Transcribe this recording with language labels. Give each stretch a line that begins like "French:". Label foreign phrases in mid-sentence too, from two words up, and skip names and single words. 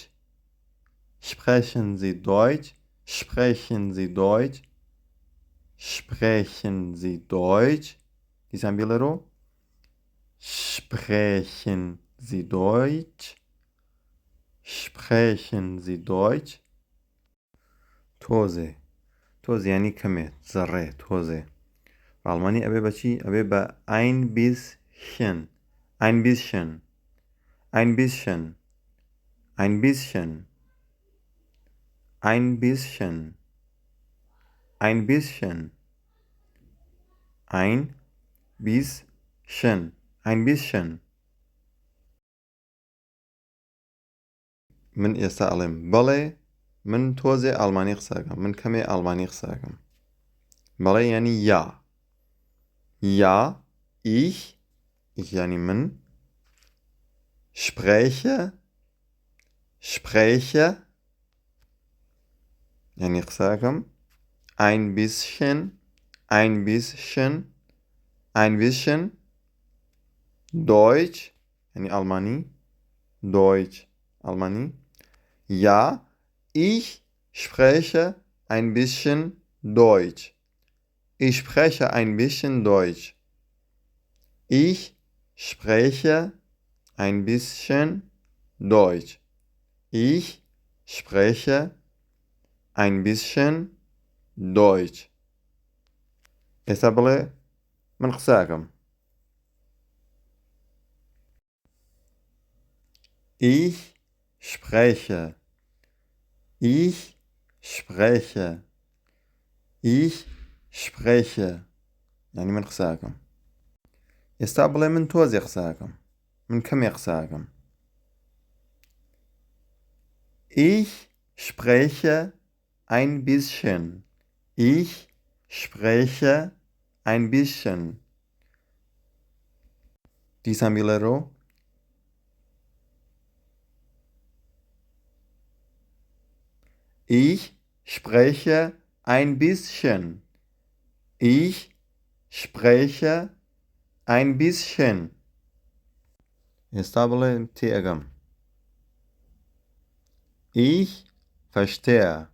German: Sprechen Sie Deutsch? Sprechen Sie Deutsch? Sprechen Sie Deutsch? Disambilero? Sprechen Sie Deutsch? Sprechen Sie Deutsch?
Central Kurdish: تۆزێ تۆزێ یعنی کەمێت زەڕێ تۆزێ ئەڵمانی ئەبێ بەچی ئەبێ بە
German: ein bisschen ein bisschen ein bisschen ein bisschen ein bisschen ein bisschen ein bisschen ein bisschen
Central Kurdish: من ئێستا ئەڵێم بەڵێ من تۆزێ ئەڵمانی قسەکەم من کەمێ ئەڵمانی قسەکەم بەڵێ یعنی یا
German: ja ich
Central Kurdish: یعنی من
German: spreche
Central Kurdish: یعنی قسەکەم
German: ein bisschen ein bisschen Deutsch
Central Kurdish: یعنی ئەڵمانی
German: Deutsch ئەڵمانی ja ich spreche ein bisschen Deutsch. Ich spreche ein bisschen Deutsch. Ich spreche ein bisschen Deutsch. Ich spreche ein bisschen Deutsch.
Central Kurdish: ئێستا بڵێ من قسەکەم
German: Ich spreche Ich spreche Ich spreche
Central Kurdish: یعنی من قسەکەم ئێستا بڵێ من تۆزێ قسەکەم من کەمێ قسەکەم
German: Ich spreche ein bisschen. Ich spreche ein bisschen.
Central Kurdish: دیسان بیلرو
German: Ich spreche ein bisschen. Ich spreche ein bisschen. Estable Tegam. Ich verstehe.